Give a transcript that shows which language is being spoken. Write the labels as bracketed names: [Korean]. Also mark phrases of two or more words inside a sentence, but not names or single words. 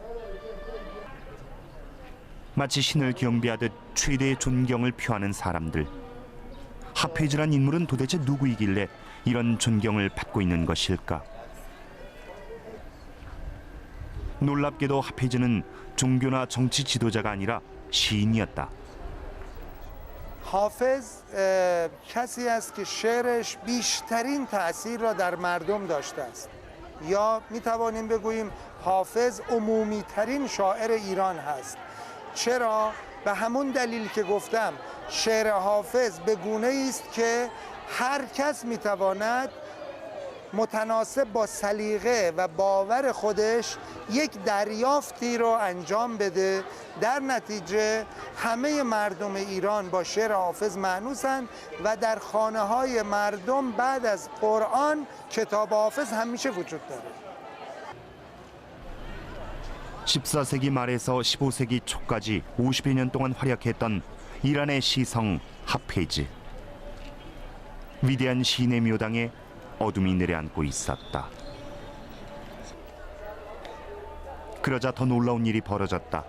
[Korean] 마치 신을 경배하듯 최대의 존경을 표하는 사람들. 하페이즈란 인물은 도대체 누구이길래 이런 존경을 받고 있는 것일까? 놀랍게도 하페이즈는 종교나 정치 지도자가 아니라 시인이었다. [Persian] حافظ کسی است که شعرش بیشترین تأثیر را در مردم داشته است یا می توانیم بگوییم حافظ عمومی ترین شاعر ایران هست. چرا؟ به همون دلیل که گفتم شعر حافظ به گونه‌ای است که هر کس می تواند متناسب با سلیقه و باور خودش یک دریافتی رو انجام بده. در نتیجه همه مردم ایران با شعر حافظ مانوسن و در خانه‌های مردم بعد از قرآن کتاب حافظ همیشه وجود داره. [Korean] 14세기 말에서 15세기 초까지 50여 년 동안 활약했던 이란의 시성 하페이즈. 위대한 시인의 묘당에 어둠이 내려앉고 있었다. 그러자 더 놀라운 일이 벌어졌다.